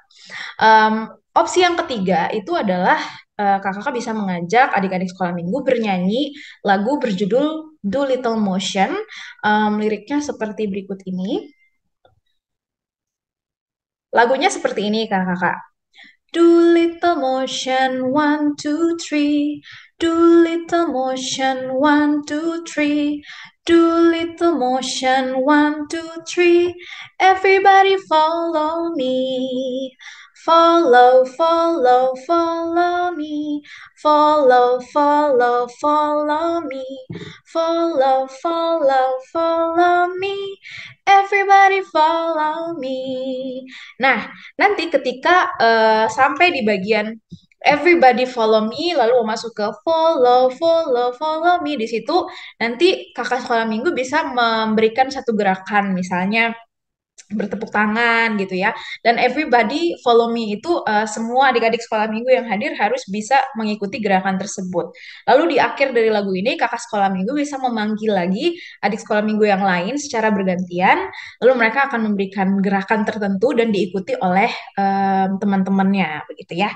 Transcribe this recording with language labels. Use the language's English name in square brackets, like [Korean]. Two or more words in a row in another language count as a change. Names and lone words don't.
[Indonesian] Opsi yang ketiga itu adalah kakak-kakak bisa mengajak adik-adik sekolah minggu bernyanyi lagu berjudul Do Little Motion. Liriknya seperti berikut ini. Lagunya seperti ini kakak-kakak. [English] Do little motion, 1, 2, 3. Do little motion, 1, 2, 3. Do little motion, 1, 2, 3. Everybody follow me. Follow, follow, follow me. Follow, follow, follow me. Follow, follow, follow me. Everybody follow me. [Indonesian] Nah, nanti ketika sampai di bagian [English] everybody follow me, [Indonesian] lalu masuk ke [English] follow, follow, follow me, [Indonesian] di situ nanti kakak sekolah minggu bisa memberikan satu gerakan, misalnya bertepuk tangan gitu ya. Dan [English] everybody follow me [Indonesian] itu semua adik-adik sekolah minggu yang hadir harus bisa mengikuti gerakan tersebut. Lalu di akhir dari lagu ini kakak sekolah minggu bisa memanggil lagi adik sekolah minggu yang lain secara bergantian. Lalu mereka akan memberikan gerakan tertentu dan diikuti oleh teman-temannya begitu ya.